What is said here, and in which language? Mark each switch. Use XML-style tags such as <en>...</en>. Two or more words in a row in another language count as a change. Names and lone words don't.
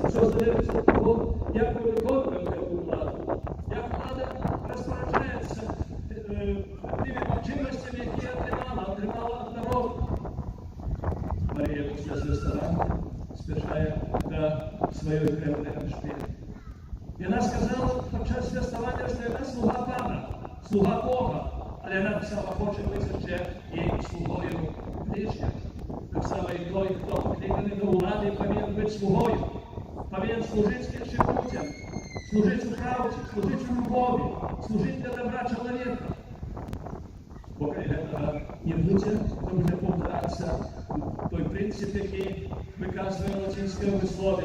<be>Усё залежыць ад таго, як мы выконваем гэту ўладу, як ўлада распараджаецца тымі магчымасцямі, якія атрымала ад народу. Марія пасля свяставання спяшае да сваёй крэўнай Альжбеты. Яна сказала падчас свяставання, што яна слуга Пана, слуга Бога, але яна таксама хоча быць яшчэ і слугою ближніх.</be> <uk>Так само і той, хто покликаний до влади, повинен бути слугою, повинен служити іншим людям, служити у правді, служити у любові, служити для добра чоловіка. Бо коли цього не буде, то буде повторятися той принцип, який виказує латинське вислов'я.</uk>